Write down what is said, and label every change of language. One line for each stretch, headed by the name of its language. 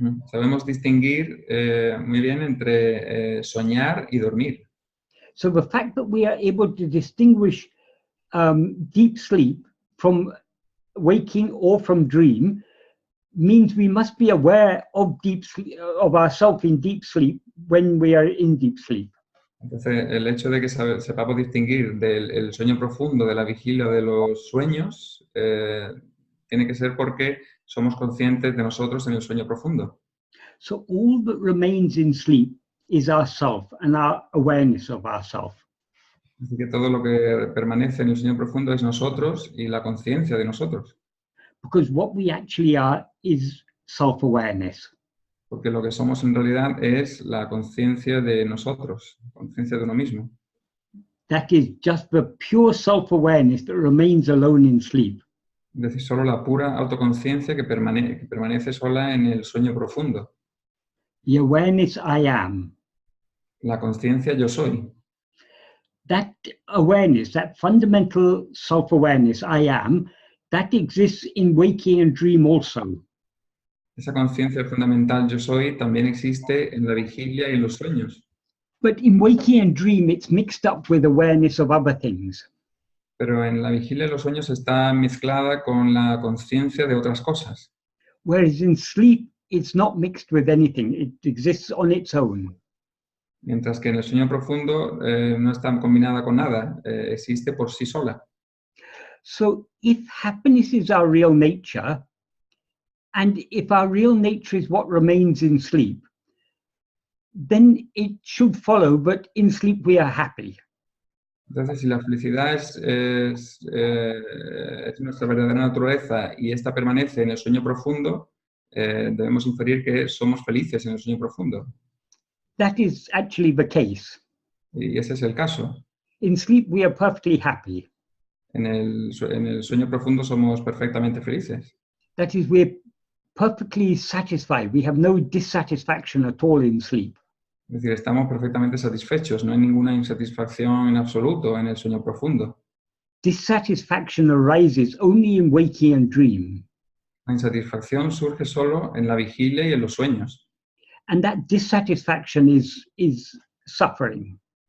Spanish: Sabemos distinguir muy bien entre soñar y dormir.
English: So the fact that we are able to distinguish deep sleep from waking or from dream means we must be aware of deep sleep, of ourselves in deep sleep when we are in deep sleep.
Spanish: Entonces, el hecho de que sepamos distinguir del el sueño profundo de la vigilia de los sueños tiene que ser porque somos conscientes de nosotros en el sueño profundo.
English: So all that remains in sleep is ourself and our awareness of ourself.
Spanish: Así que todo lo que permanece en el sueño profundo es nosotros y la conciencia de nosotros.
English: Because what we actually are is self-awareness.
Spanish: Porque lo que somos en realidad es la conciencia de nosotros, conciencia de uno mismo.
English: That is just the pure self-awareness that remains alone in sleep.
Spanish: Es decir, solo la pura autoconciencia que permanece sola en el sueño profundo.
English: The awareness I am.
Spanish: La conciencia yo soy.
English: That awareness, that fundamental self-awareness I am, that exists in waking and dream also.
Spanish: Esa conciencia fundamental yo soy también existe en la vigilia y en los sueños.
English: But in waking and dream, it's mixed up with awareness of other things.
Spanish: Pero en la vigilia y los sueños está mezclada con la conciencia de otras cosas.
English: Whereas in sleep, it's not mixed with anything. It exists on its own.
Spanish: Mientras que en el sueño profundo no está combinada con nada, existe por sí sola.
English: So if happiness is our real nature, and if our real nature is what remains in sleep, then it should follow, but in sleep we are happy.
Spanish: Entonces, si la felicidad es nuestra verdadera naturaleza y esta permanece en el sueño profundo, debemos inferir que somos felices en el sueño profundo.
English: That is actually the case.
Spanish: Y ese es el caso.
English: In sleep we are perfectly happy.
Spanish: En el sueño profundo somos perfectamente felices.
English: That is, we're perfectly satisfied. We have no dissatisfaction at all in sleep.
Spanish: Es decir, estamos perfectamente satisfechos, no hay ninguna insatisfacción en absoluto en el sueño profundo.
English: Dissatisfaction arises only in waking and dream.
Spanish: La insatisfacción surge solo en la vigilia y en los sueños.
English: And that dissatisfaction is suffering.